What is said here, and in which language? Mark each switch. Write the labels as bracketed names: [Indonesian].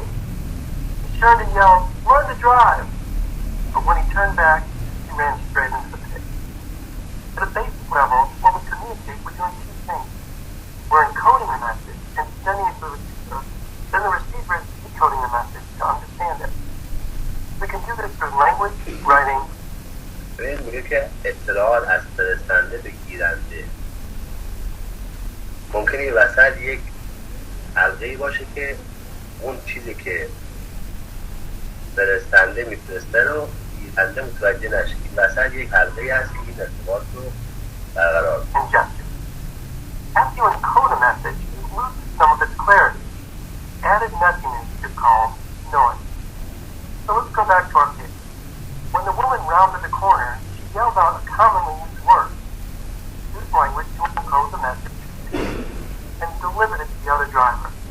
[English] He turned and yelled, "Learn to drive!" But when he turned back, he ran straight into the pig. At a basic level, when we communicate, we're doing two things. We're encoding a message and sending it to the receiver. Then the receiver is decoding the message to understand it. We can do this through language, writing. [Persian] این میگه که اطلاعات از فرستنده به گیرنده ممکنه این وسط یک حلقه‌ای باشه که اون چیزی که فرستنده میفرسته رو گیرنده متوجه نشه. این وسط یک حلقه‌ای هست که این ارتباط رو برقرار کنه. [English] After you encode a message, you lose some of its clarity. Added messiness is called noise. So let's go back to our case. When the woman rounded the corner, she yelled out a commonly used word. Used language to encode the message and delivered it to the other driver.